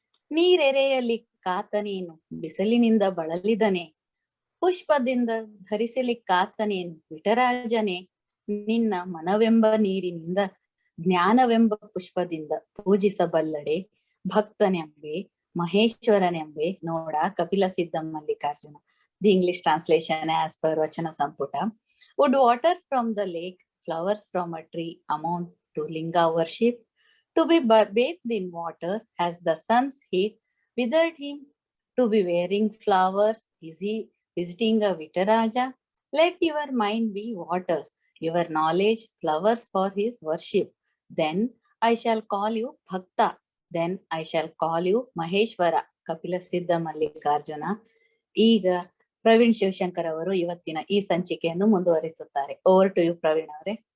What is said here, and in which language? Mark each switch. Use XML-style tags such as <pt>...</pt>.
<kn>ನೀರೆರೆಯಲಿ ಕಾತನೇನು ಬಿಸಿಲಿನಿಂದ ಬಳಲಿದನೆ, ಪುಷ್ಪದಿಂದ ಧರಿಸಲಿಕ್ಕಾತನೇನು ವಿಠರಾಜನೇ. ನಿನ್ನ ಮನವೆಂಬ ನೀರಿನಿಂದ ಜ್ಞಾನವೆಂಬ ಪುಷ್ಪದಿಂದ ಪೂಜಿಸಬಲ್ಲಡೆ ಭಕ್ತನೆಂಬೆ ಮಹೇಶ್ವರನೆಂಬೆ ನೋಡ ಕಪಿಲ ಸಿದ್ಧ Mallikarjuna.</kn> <en>The English translation as per Vachana Samputa. Would water from the lake, flowers from a tree amount to linga worship? To be bathed in water as the sun's heat withered him? To be wearing flowers, is he visiting a Vitaraja? Let your mind be water, your knowledge flowers for his worship. Then I shall call you Bhakta. Then I shall call you Maheshwara. Kapila Siddha Mallikarjuna.</en> <kn>ಈಗ ಪ್ರವೀಣ್ ಶಿವಶಂಕರ್ ಅವರು ಇವತ್ತಿನ ಈ ಸಂಚಿಕೆಯನ್ನು ಮುಂದುವರಿಸುತ್ತಾರೆ.</kn> <en>Over to you Praveen ಅವರೇ.</en>